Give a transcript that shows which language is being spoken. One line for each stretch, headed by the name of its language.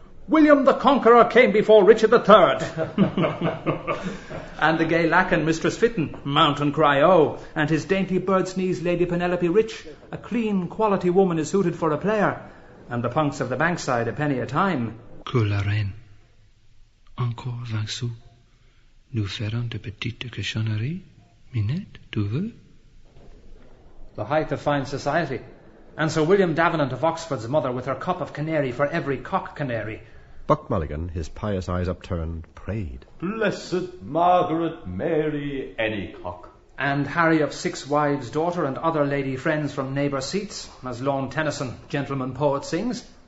English: William the Conqueror came before Richard III. And the gay lacken, Mistress Fitton, mount and cry, oh, and his dainty bird's knees, Lady Penelope Rich, a clean, quality woman is suited for a player, and the punks of the bankside a penny a time.
French: Que la reine, encore 20 sous, nous ferons de petites cochonneries, Minette, tu veux?
English: The height of fine society, and Sir William Davenant of Oxford's mother with her cup of canary for every cock canary. Buck Mulligan, his pious eyes upturned, prayed. Blessed Margaret Mary Anycock. And Harry of Six Wives' daughter and other lady friends from neighbour seats, as Lorne Tennyson, gentleman poet, sings.